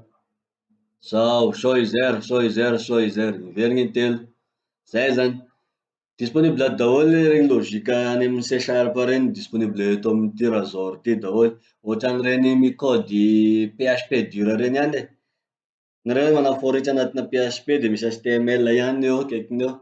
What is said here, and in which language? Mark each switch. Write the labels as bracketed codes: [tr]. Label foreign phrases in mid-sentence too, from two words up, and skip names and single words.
[mg] Zao, [en] show user, show user, show user. [mg] Miverina intelo. Zay zany. Disponible daholo regny lojika any amin'ny C# reny disponible eto amin'ity razor ty daholo. Ohatran'ireny micode PHP dur reny ihany e. Nareo manaforitra anatina PHP de misy HTML ihany eo akaikiny eo.